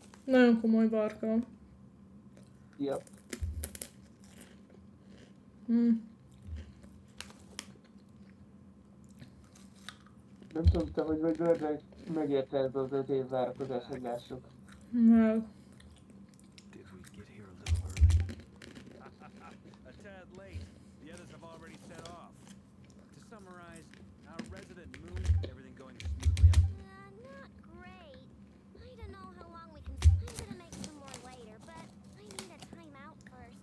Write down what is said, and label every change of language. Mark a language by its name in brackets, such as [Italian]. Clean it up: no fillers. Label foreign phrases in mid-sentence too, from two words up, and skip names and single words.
[Hungarian] Nagyon komoly barka. [English] Yep. [Hungarian] Nem tudom, te vagy Gördre megérte ez az 5 év várakozás, hogy lássuk. Meg. [English] Did we get here a little early? A tad late. The others have already set off. To summarize, our resident moon, everything going smoothly on. Not great. I don't know how long we can. I'm gonna make some more later, but I need a timeout first.